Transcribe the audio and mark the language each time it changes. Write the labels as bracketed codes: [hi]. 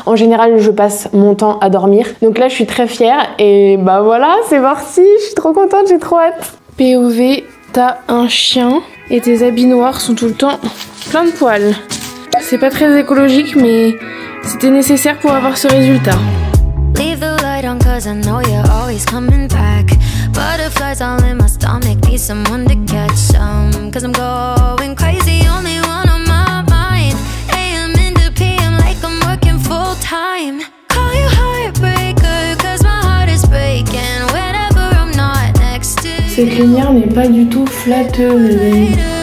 [fr] En général, je passe mon temps à dormir. Donc là, je suis très fière et voilà, c'est parti. Je suis trop contente, j'ai trop hâte. POV, t'as un chien et tes habits noirs sont tout le temps plein de poils. C'est pas très écologique, mais c'était nécessaire pour avoir ce résultat. [en] Leave the light on 'cause I know you're always coming back. Butterflies all in my stomach, need someone to catch some. 'Cause I'm going crazy, only one on my mind. AM into PM like I'm working full time. Call you heartbreaker 'cause my heart is breaking whenever I'm not next to you. [fr] Cette lumière n'est pas du tout flatteuse.